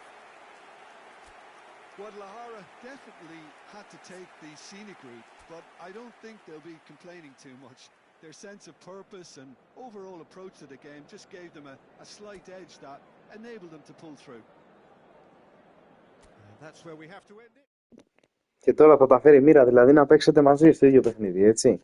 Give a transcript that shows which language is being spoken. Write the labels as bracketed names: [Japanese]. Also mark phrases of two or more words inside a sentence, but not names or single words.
[English] Guadalajara definitely had to take the scenic route, but I don't think they'll be complaining too much. Their sense of purpose and overall approach to the game just gave them a slight edge that enabled them to pull through. And that's where we have to end it. [Greek] Και τώρα θα τα φέρει η μοίρα, δηλαδή να παίξετε μαζί στο ίδιο παιχνίδι, έτσι.